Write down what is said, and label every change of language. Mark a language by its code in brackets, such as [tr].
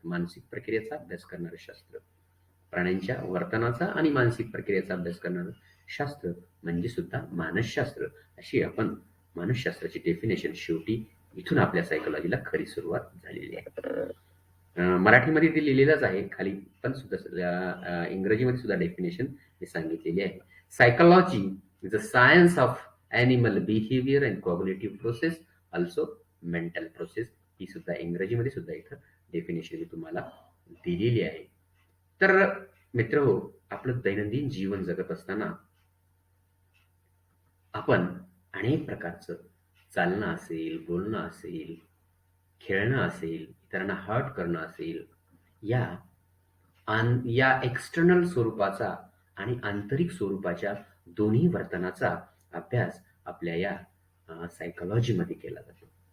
[mr] मानसिक प्रक्रियेचा अभ्यास करणारं शास्त्र, प्राण्यांच्या वर्तनाचा आणि मानसिक प्रक्रियेचा अभ्यास करणारं शास्त्र म्हणजे सुद्धा मानसशास्त्र. अशी आपण मानसशास्त्राची डेफिनेशन शेवटी इथून आपल्या सायकोलॉजीला खरी सुरुवात झालेली आहे. मराठीमध्ये ते लिहिलेलंच आहे खाली, पण सुद्धा इंग्रजीमध्ये सुद्धा डेफिनेशन मी सांगितलेली आहे. [en] Psychology is the science of animal behavior and cognitive process, also mental process. [mr] ही सुद्धा इंग्रजीमध्ये सुद्धा इथं डेफिनेशन मी तुम्हाला दिलेली आहे. तर मित्र हो, आपलं दैनंदिन जीवन जगत असताना आपण अनेक प्रकारचं चालणं असेल, बोलणं असेल, खेळणं असेल, इतरांना हर्ट करणं असेल, या या एक्सटर्नल स्वरूपाचा आणि आंतरिक स्वरूपाच्या दोन्ही वर्तनाचा अभ्यास आपल्या या सायकॉलॉजीमध्ये केला जातो.